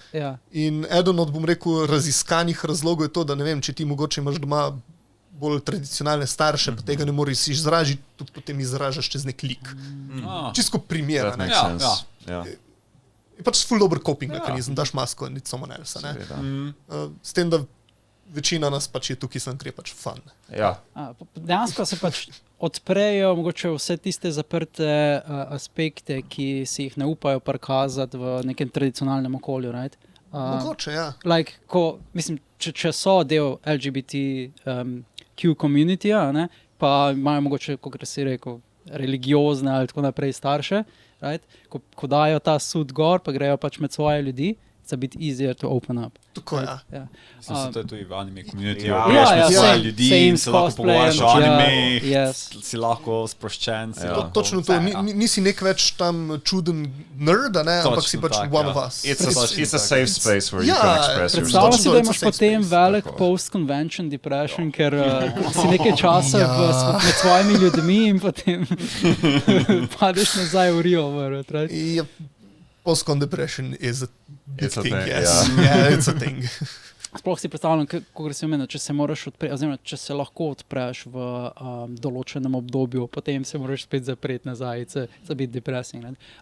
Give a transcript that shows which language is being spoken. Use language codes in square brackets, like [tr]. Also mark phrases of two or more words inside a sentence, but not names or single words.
[sl] In eden od, bom rekel, raziskanih razlogov je to, da ne vem, če ti mogoče imaš doma bolj tradicionalne starše, pa tega ne moreš izražiti, tudi potem izražaš čez nek lik. Čisto primer. Je pač ful dober coping mehanizem, daš masko in [en] it's someone else. [sl] S tem, da večina nas pač je tukaj sem, ker je pač fun. Dejansko se pač odprejo mogoče vse tiste zaprte aspekte, ki si jih ne upajo prikazati v nekem tradicionalnem okolju, right? Mogoče, ja. Like, mislim, če so del LGBTQ community-ja, ne, pa imajo mogoče, kot si rekel, religiozne ali tako naprej starše, right? Ko dajo ta sud gor, pa grejo pač med svoje ljudi, [en] it's a bit easier to open up. [sl] Tako, ja. Mislim, to je tudi v [en] anime community. [sl] Same ljudi in se lahko pogovarjaš o anime, si lahko sproščen. Točno to, nisi nek več tam čuden nerd, ampak si pač [en] one of us. It's a safe space where you can express yourself. [sl] Predstavljam si, da imaš potem velik [en] post-convention depression, [sl] ker si nekaj časa med svojimi ljudmi in potem padeš nazaj v [en] real world, [sl] right? [en] Post-con depression is a big thing, yes. Yeah, it's a thing. [sl] Sploh si predstavljam, kako si omenil, če se moraš oziroma če se lahko odpreš v določenem obdobju, potem se moraš spet zapreti nazaj, [en] it's a bit depressing.